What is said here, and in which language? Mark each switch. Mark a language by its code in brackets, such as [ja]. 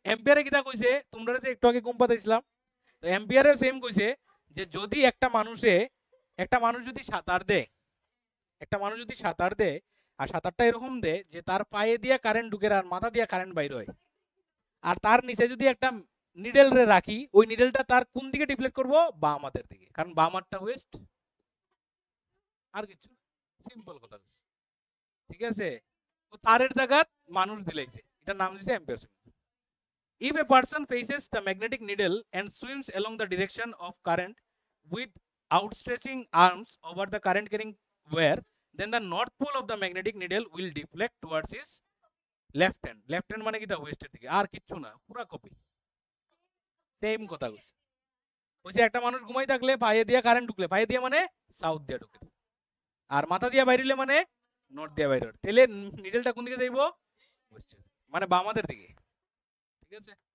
[bn] এম্পিয়ারে কিটা কইছে, তোমরা যে একটু আগে গুম্পাতে ছিলাম, তো এম্পিয়ারে সেম কইছে যে যদি একটা মানুষ যদি সাঁতার দেয়, একটা মানুষ যদি সাঁতার দেয় আর সাঁতারটা এরকম দেয় যে তার পায়ে দিয়ে কারেন্ট ঢুকে আর মাথা দিয়ে কারেন্ট বাইর হয়, আর তার নিচে যদি একটা নিডেল রে রাখি, ওই নিডেলটা তার কোন দিকে ডিফ্লেক্ট করবো, বাম হাতের দিকে, কারণ বাম হাতটা ওয়েস্ট, আর কিছু, সিম্পল কথা, ঠিক আছে। তো তারের জায়গা মানুষ দিলাইছে, এটার নাম দিছে ampere swing. [en] If a person faces the magnetic needle and swims along the direction of current with outstretching arms over the current carrying wire, then the north pole of the magnetic needle will deflect towards his left hand. [bn] Left hand মানে কি দা ওয়েস্টের দিকে, আর কিচ্ছু না, পুরা copy, same কথা কইছে। ওই যে একটা মানুষ ঘুমাই থাকলে পায়ে দিয়ে কারেন্ট ঢুকলে, পায়ে দিয়ে মানে সাউথ দিয়ে ঢুকে, আর মাথা দিয়ে বাইরে মানে নর্থ দিয়ে বাইরে, তাহলে নিডেলটা কোন দিকে যাইবো, ওয়েস্টের, মানে বামাদের দিকে, ঠিক আছে।